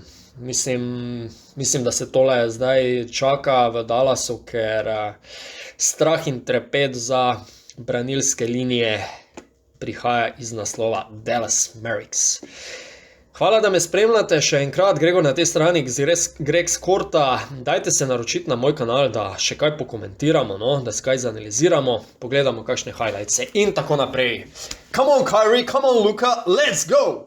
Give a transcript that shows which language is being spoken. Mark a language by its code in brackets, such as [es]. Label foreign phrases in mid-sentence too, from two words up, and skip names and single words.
[sl] Mislim, da se tole zdaj čaka v Dallasu, ker strah in trepet za branilske linije prihaja iz naslova Dallas Mavericks. Hvala, da me spremljate, še enkrat Gregor na tej strani Greg Skorta, dajte se naročiti na moj kanal, da še kaj pokomentiramo, no? Da se kaj zanaliziramo, pogledamo kakšne highlightse in tako naprej. [en] Come on Kyrie, come on Luka, let's go!